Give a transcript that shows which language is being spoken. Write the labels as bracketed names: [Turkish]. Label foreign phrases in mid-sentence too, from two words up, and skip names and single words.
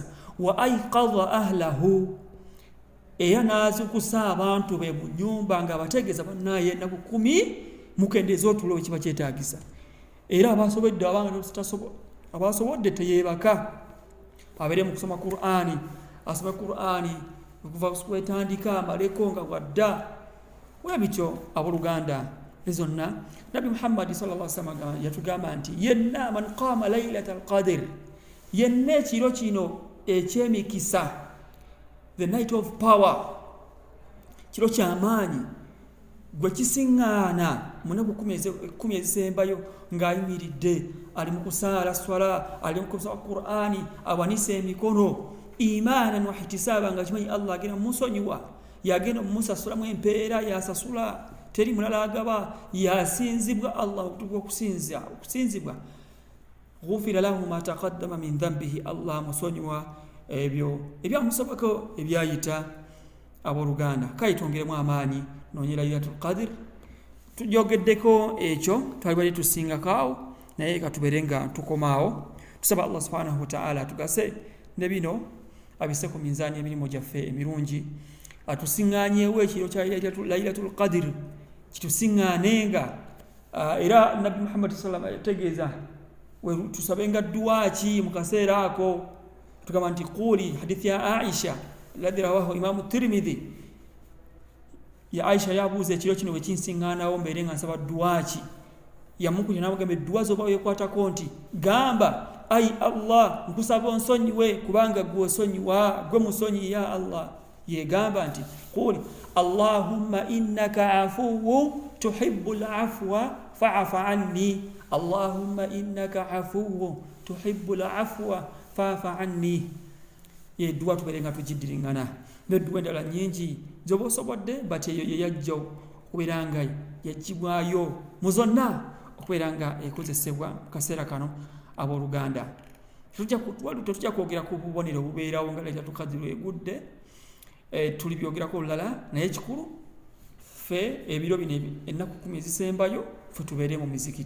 [Arabic] وأيقظ أهله, [Ganda] era n'azukusa abantu be mu nnyumba nga abategeeza bannaye ennaku 10 mukendeeza otulo kiba kyetaagisa. Era abasobodde abasobodde teyeebaka abeere mu kusoma Qur'ani, asome Qur'ani okuva kwetandika amaleko nga wadda webityo. Abooluganda zonna Nabi Muhammad [Arabic] صلى الله عليه وسلم [Ganda] yatugamba nti yenna [Arabic] من قام ليلة القدر, [Ganda] yenna ekiro kino ekyemikisa, [English] the night of power, [Ganda] kiro kyamaanyi gwe kisiŋŋaana mu nnaku 10 ezisembayo ng'ayimiridde ali mu kusaala swala, ali mu kusoma Qur'ani, awanise emikono [Arabic] إيمانا واحتسابا [Ganda] nga kimanyi Allah agenda mumusonyiwa, yagenda mumusasulamu empeera yasasula, teri mulala agaba, yasinzibwa Allah okutuuka okusinzibwa. [Arabic] غفر له ما تقدم من ذنبه, [Ganda] Allah musonyiwa ebyo ebyamusobako ebyayita. Abooluganda kale twongeremu amaanyi noonyera Laylatul Qadr. Tujogeddeko ekyo twali bali tusingakaawo naye katubeere nga tukomaawo. Tusaba Allah subhanahu wa ta'ala atugase ne bino abise ku minzaani emirimu gyaffe emirungi, atusiŋŋaanyeewo ekiro kya Laylatul Qadr kitusiŋŋaanenga. Era Nabi Muhammad [Arabic] صلى الله عليه وسلم [Ganda] yategeeza tusabenga dduwa ki mu kaseera ako, tugamba nti quli, hadithi ya Aisha [Arabic] الذي رواه [Ganda] Imamu Tirmidhi. Ya Aisha yabuuza ekiro kino bwe kinsiŋŋaanawo mbeere nga nsaba dduwa ki, yamukunya n'amugamba edduwa z'oba weekwatako nti gamba ai Allah nkusaba onsonyiwe kubanga gwe osonyiwa, gwe musonyi ya Allah. Yegamba nti [Arabic] قل اللهم إنك عفو تحب العفو فاعف عني، اللهم إنك عفو تحب العفو فاعف عني. [Ganda] Ye dduwa tubeere nga tugiddiringana n'edduwa endala nnyingi zoba osobodde, bati eyo ye yajja okubeera nga yagibwayo mu zonna okubeera nga ekozesebwa mu kaseera kano. Abooluganda tetujja kwogera ku bubonero bubeerawo nga Laylatul Qadr egudde, tulibyogerako olulala, naye ekikulu ffe ebiro bino ennaku 10 ezisembayo ffe tubeere mu mizikiti.